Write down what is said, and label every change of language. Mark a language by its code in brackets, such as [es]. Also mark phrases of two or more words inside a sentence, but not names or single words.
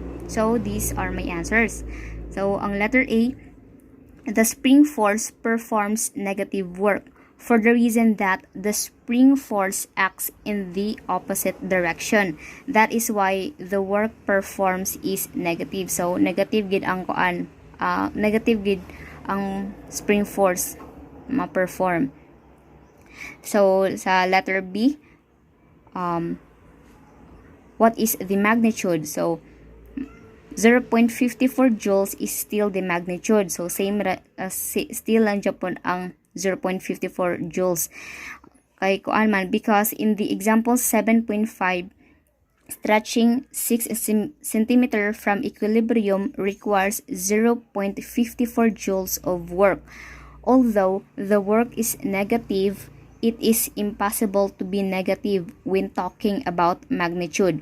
[en] So these are my answers. So ang letter A, the spring force performs negative work for the reason that the spring force acts in the opposite direction. That is why the work performs is negative. [hil] So negative gid ang negative gid ang [en] spring force [hil] ma-perform. [en] So sa letter B, what is the magnitude? So 0.54 joules is still the magnitude. [hil] So [en] same still [hil] lang Japon ang 0.54 joules. Kay kuan man, [en] because in the example 7.5, stretching 6 cm from equilibrium requires 0.54 joules of work. Although the work is negative, it is impossible to be negative when talking about magnitude.